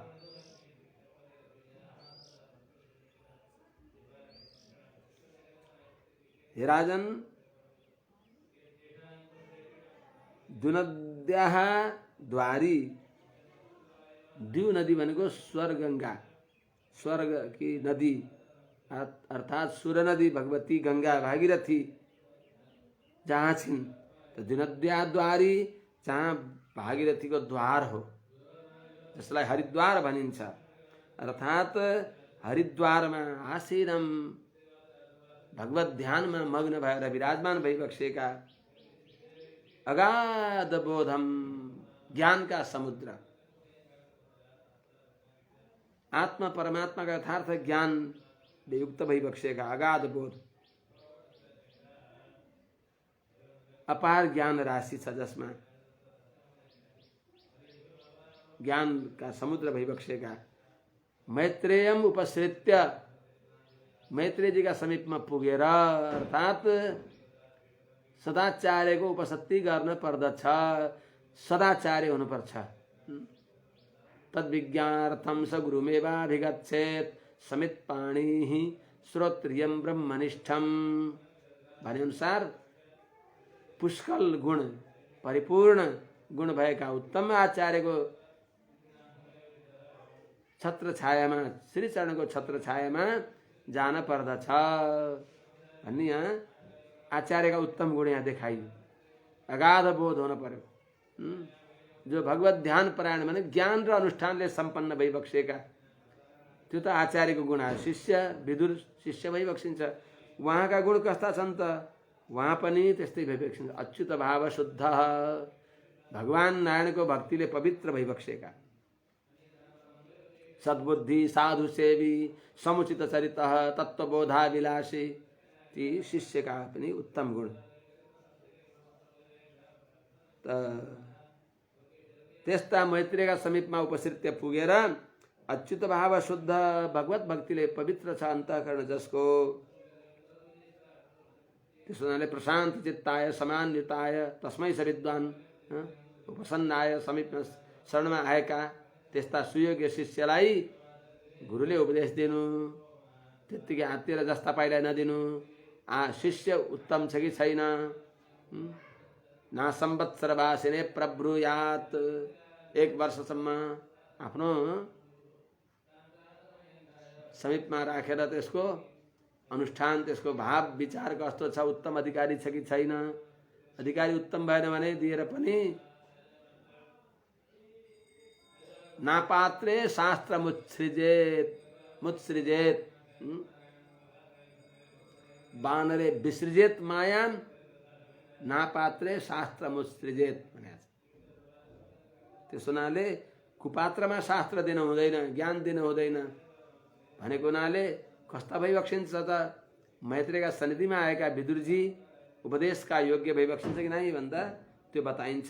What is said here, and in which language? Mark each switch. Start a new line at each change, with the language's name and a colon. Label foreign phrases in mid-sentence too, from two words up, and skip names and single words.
Nepali: हे राजन, द्युनद्याः द्वारी, द्यु नदी भनेको स्वर गंगा,
Hindi: स्वर्ग की नदी
Nepali: अर्थात सुर नदी भगवती गंगा भागीरथी जहाँ छिन्। तो द्युनद्या द्वारी जहाँ भागीरथी को द्वार हो, जसलाई हरिद्वार भनिन्छ। अर्थात
Hindi: हरिद्वार में
Nepali: आसीनम भगवत ध्यान में मग्न भएर विराजमान भइबक्सेका अगाध बोधम
Hindi: ज्ञान का समुद्र, आत्मा परमात्मा का यथार्थ ज्ञान
Nepali: युक्त भइबक्सेका अगाध बोध, अपार ज्ञान राशि छ जसमा ज्ञान का समुद्र भइबक्सेका
Sanskrit: मैत्रेयम उपसृत्य,
Nepali: मैत्रेयजीका समीपमा पुगेर अर्थात् सदाचार्यको उपसत्ति गर्न पर्दछ, सदाचार्य हुनुपर्छ।
Sanskrit: तद्विज्ञार्थं स गुरुमेवाभिगच्छेत् समित्पाणिः श्रोत्रियं ब्रह्मनिष्ठम्।
Nepali: भने अनुसार पुष्कल गुण, परिपूर्ण गुण भएका उत्तम आचार्यको छत्र छायामा, श्री चरणको छत्र छायामा जान पर्दछ भन्ने यहाँ आचार्यका उत्तम गुण यहाँ देखाइयो। अगाध बोध हुन पर्यो। जो भगवत ध्यान परायण भने ज्ञान र अनुष्ठानले सम्पन्न भइबक्सेका, त्यो त आचार्यको गुण आयो। शिष्य विदुर शिष्य भइबक्सिन्छ, उहाँका गुण कस्ता छन् त? उहाँ पनि त्यस्तै भइबक्सिन्छ। अच्युत भाव शुद्ध, भगवान नारायणको भक्तिले पवित्र भइबक्सेका, सद्बुद्धि, साधु सेवी, समुचित चरित, तत्त्वबोधाभिलाषी, ती शिष्यका पनि उत्तम गुण। त्यस्ता मैत्रेयका समीपमा उपस्थित पुगेर अच्युत भाव शुद्ध भगवत भक्तिले पवित्र छ अन्तःकरण जसको, त्यसो हुनाले
Sanskrit: प्रशान्त चित्ताय समान्युताय तस्मै स विद्वान उपसन्नाय
Nepali: समीपमा शरणमा आएका त्यस्ता सुयोग्य शिष्यलाई गुरुले उपदेश दिनु, त्यत्तिकै हात्तिर जस्ता पाइलाई नदिनु। शिष्य उत्तम छ कि छैन,
Sanskrit: ना संवत्सर वासिने प्रब्रूयात,
Nepali: 1 वर्षसम्म आफ्नो समीपमा राखेर त्यसको अनुष्ठान, त्यसको भाव विचार कस्तो छ, उत्तम अधिकारी छ कि छैन। अधिकारी उत्तम भएन भने दिएर पनि
Sanskrit: नापात्रे शास्त्र मुत्सृजेत बानरे विसृजेत मायान नापात्रे शास्त्र मुत्सृजेत
Nepali: भनेको छ। त्यस हुनाले कुपात्रमा शास्त्र दिन हुँदैन, ज्ञान दिन हुँदैन भनेको हुनाले कस्ता भइबक्सिन्छ त? मैत्रेयका सन्निधिमा आएका विदुरजी उपदेशका योग्य भइबक्सिन्छ कि नै भन्दा त्यो बताइन्छ।